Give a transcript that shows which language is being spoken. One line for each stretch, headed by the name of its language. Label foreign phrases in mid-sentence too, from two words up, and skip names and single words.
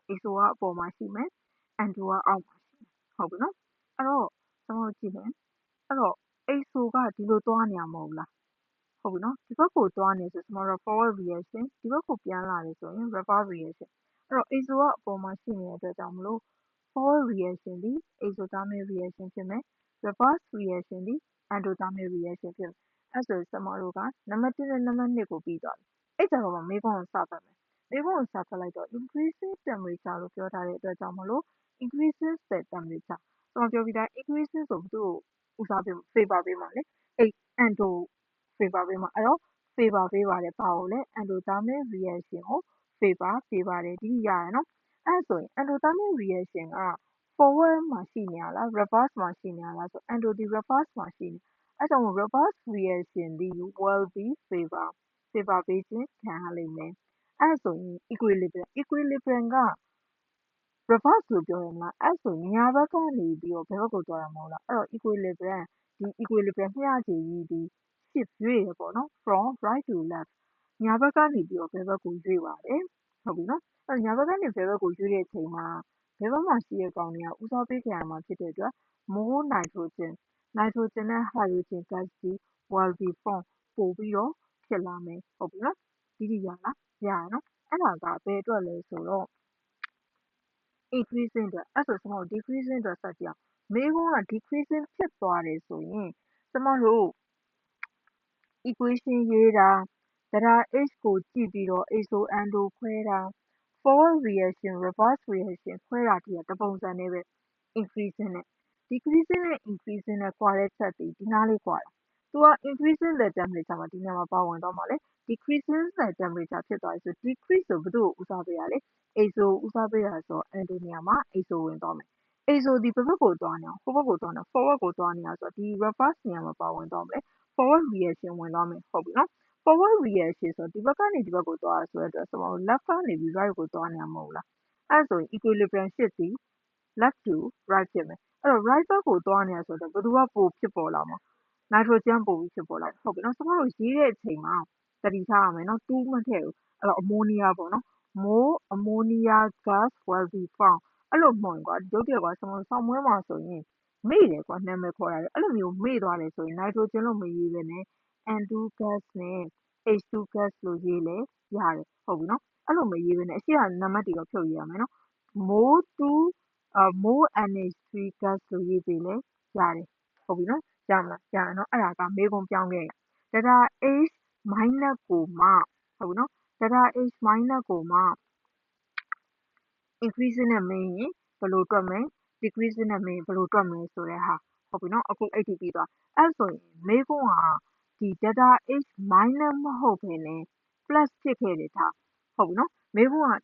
Burmese: exo ကအပေါ်မှာရှိမယ် endo ကအောက်မှာရှိမယ်ဟုတ်ပြီနော်အဲ့တော့ကျွန်တော်တို့ကြည့်မယ်အဲ့တော့ exo ကဒီလိုသွားနေတာမဟုတ်လားဟုတ်ပြီနော်ဒီဘက်ကိုသွားနေဆိုကျွန်တော်တို့
English: forward reaction
Burmese: ဒီဘက်ကို ပြန်လာတယ်ဆိုရင်
English: reverse reaction
Burmese: အဲ့တော့ exo ကအပေါ်မှာရှိနေတဲ့အတွက်ကြောင့်မလို့
English: forward reaction
Burmese: ဒီ
English: exothermic reaction
Burmese: ဖြစ်မယ်
English: reverse reaction
Burmese: ဒီ
English: endothermic reaction
Burmese: ဖြစ်မယ်အဲ့ဆိုကျွန်တော်တို့က နံပါတ်1နဲ့နံပါတ်2ကိုပြီးသွားပြီအဲ့ကြတော့မေးခွန်းကိုစဖတ်မယ်မေးခွန်းကိုစဖတ်လိုက်တော့
English: increasing temperature
Burmese: လို့ပြောထားတဲ့အတွက် ကြောင့်မလို့
English: increasing the temperature
Burmese: ကျွန်တော်ပြောပြီးသား increasing ဆိုဘယ်သူ့ကိုဦးစားပေး favor ပေးမှာလဲအဲ့
English: endo favor
Burmese: ပေးမှာအဲ့တော့ favor ပေးပါတယ်ဘာကိုလဲ
English: endothermic reaction
Burmese: ကို favor ပေးပါတယ်ဒီရရနော်အဲ့ဆိုရင်
English: endothermic reaction
Burmese: က forward မှာရှိနေရလား reverse မှာရှိနေရလားဆို endo ဒီ reverse မှာရှိနေအဲ့ကြောင့်
English: reverse reaction
Burmese: ဒီ
English: will be favor
Burmese: ပေးခြင်းခံရလိမ့်မယ်အဲ့ဆိုရင် equilibrium က reverse လို့ပြောရမလားအဲ့ဆိုရင်ညာဘက်ကနေပြီးတော့ဘယ်ဘက်ကိုသွားတာမဟုတ်လားအဲ့တော့ equilibrium ဒီ equilibrium မျှခြေကြီးဒီ shift ရွေ့ရပေါ့နော်
English: from right to left
Burmese: ညာဘက်ကနေပြီးတော့ဘယ်ဘက်ကိုရွေ့ပါတယ်ဟုတ်ပြီနော်အဲ့တော့ညာဘက်ကနေဘယ်ဘက်ကိုရွေ့တဲ့အချိန်မှာဘယ်ဘက်မှာရှိတဲ့ကောင်တွေကဦးစားပေးခံရမှာဖြစ်တဲ့အတွက်
English: more nitrogen
Burmese: နဲ့
English: hydrogen gas
Burmese: တွေ
English: will be formed
Burmese: ပို့ပြီးတော့ဖြစ်လာမယ်ဟုတ်ပြီနော်ဒီရလားရရနော်အဲ့ဒါကဘယ်အတွက်လဲဆိုတော့ increasing အတွက်အဲ့ဆိုကျွန်တော်တို့ decreasing အတွက်ဆက်ကြည့်အောင်မေးခွန်းက decreasing ဖြစ်သွားတယ်ဆိုရင်ကျွန်တော်တို့ equation ရေးတာ
English: delta H
Burmese: ကိုကြည့်ပြီးတော့
English: exo endo
Burmese: ခွဲတာ
English: forward reaction reverse reaction
Burmese: ခွဲတာဒီကတပုံစံနဲ့ပဲ increasing နဲ့ decreasing နဲ့ increasing နဲ့ကွာတဲ့ချက်ဒီနားလေးကွာတာသူက
English: increasing the temperature
Burmese: မှာဒီနေရာမှာပါဝင်တော့မှာလေ
English: decreasing the temperature
Burmese: ဖြစ်သွားပြီဆို decrease ဆိုဘ ယ်သူ့ကိုဦးစားပေးရလဲ exo ကိုဦးစားပေးတာဆိုတော့ endo နေရာမှာ exo ဝင်သွားမယ် exo ဒီဘယ်ဘက်ကိုသွားနေတာဟိုဘက်ကိုသွားနေတာ forward ကိုသွားနေတာဆိုတော့ဒီ reverse နေရာမှာပါဝင်သွားမယ်
English: forward reaction
Burmese: ဝင်သွား မယ်ဟုတ်ပြီနော်
English: forward reaction
Burmese: ဆိုတော့ဒီဘက်ကနေဒီဘက်ကိုသွားတာဆိုတဲ့အတွက်ကျွန်တော်တို့ left ကနေပြီး right ကိုသွားနေတာမဟုတ်လားအဲ့ဆိုရင်
English: equilibrium shift
Burmese: ပြီး
English: left to
Burmese: right ဖြစ်မယ်အဲ့တော့ right ဘက်ကိုသွားနေတာဆိုတော့ဘယ်သူကပိုဖြစ်ပေါ်လာမှာ nitrogen ပိုပြီးဖြစ်ပေါ်လာဟုတ်ပြီနော်ကျွန်တော်တို့ရေးတဲ့အချိန်မှာသတိထားရမယ်နော်2မထည့်ဘူးအဲ့တော့ ammonia ပေါ့နော်
English: more ammonia gas will be found
Burmese: အဲ့လိုမဟုတ်ရင်ကွာရုတ်တရက်ကွာဆောင်းပွဲမှာဆိုရင်မေ့တယ်ကွာနာမည်ခေါ်တာလေအဲ့လိုမျိုးမေ့သွားတယ်ဆိုရင် nitrogen လို့မရေးဘဲနဲ့
English: N2 gas
Burmese: နဲ့
English: H2 gas
Burmese: လို့ရေးလဲရတယ်ဟုတ်ပြီနော်အဲ့လိုမရေးဘဲနဲ့အရှိကနံပါတ်တွေတော့ဖြုတ်ရေးရမယ်နော်
English: more NH3 gas
Burmese: လို့ရေးပေးလဲရတယ်ဟုတ်ပြီနော်ရမလားရရနော်အဲ့ဒါကမေးခွန်းပြောင်းခဲ့
English: data H minus
Burmese: ကိုမှဟုတ်ပြီနော်
English: data H minus
Burmese: ကိုမှ increase နဲ့မင်းရင်ဘယ်လိုတွက်မယ် decrease နဲ့မင်းရင် ဘယ်လိုတွက်မလဲဆိုတဲ့ဟာဟုတ်ပြီနော်အခုအဲ့ဒီပြီးသွားအဲ့ဆိုရင်မေးခွန်းကဒီ
English: data H minus
Burmese: မဟုတ်ဘဲနဲ့ plus ဖြစ်ခဲ့တယ်ထားဟုတ်ပြီနော်မေးခွန်းက